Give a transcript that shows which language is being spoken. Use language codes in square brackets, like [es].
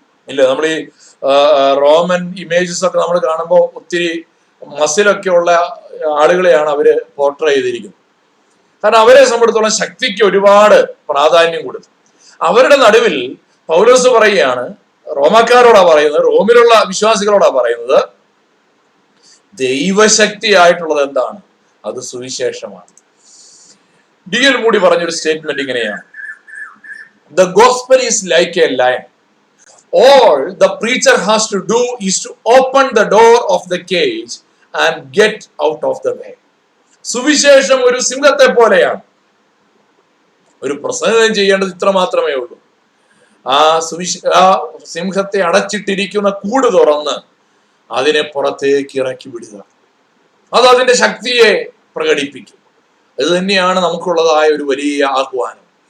[ml] ഇല്ല, നമ്മൾ ഈ റോമൻ ഇമേജസ് ഒക്കെ നമ്മൾ കാണുമ്പോൾ ഒത്തിരി മസിലൊക്കെ ഉള്ള ആളുകളെയാണ് അവര് പോർട്രേ ചെയ്തിരിക്കുന്നത്. കാരണം അവരെ സംബന്ധിച്ചിടത്തോളം ശക്തിക്ക് ഒരുപാട് പ്രാധാന്യം കൊടുത്തു. അവരുടെ നടുവിൽ പൗലോസ് പറയുകയാണ്, റോമാക്കാരോടാ പറയുന്നത്, റോമിലുള്ള വിശ്വാസികളോടാ പറയുന്നത്, ദൈവശക്തിയായിട്ടുള്ളത് എന്താണ്? അത് സുവിശേഷമാണ്. D.L. [en] Moody [ml] പറഞ്ഞൊരു സ്റ്റേറ്റ്മെന്റ് ഇങ്ങനെയാണ്: [en] The gospel is like a lion. All the preacher has to do is to open the door of the cage and get out of the way. [ml] സുവിശേഷം ഒരു സിംഹത്തെ പോലെയാണ്. ഒരു പ്രസംഗം ചെയ്യേണ്ടത് ഇത്ര മാത്രമേ ഉള്ളൂ. ആ ആ സിംഹത്തെ അടച്ചിട്ടിരിക്കുന്ന കൂട് തുറന്ന് അതിനെ പുറത്തേക്ക് ഇറക്കി വിടുക. അത് അതിന്റെ ശക്തിയെ പ്രകടിപ്പിക്കും. അത് തന്നെയാണ് നമുക്കുള്ളതായ ഒരു വലിയ ആഹ്വാനം.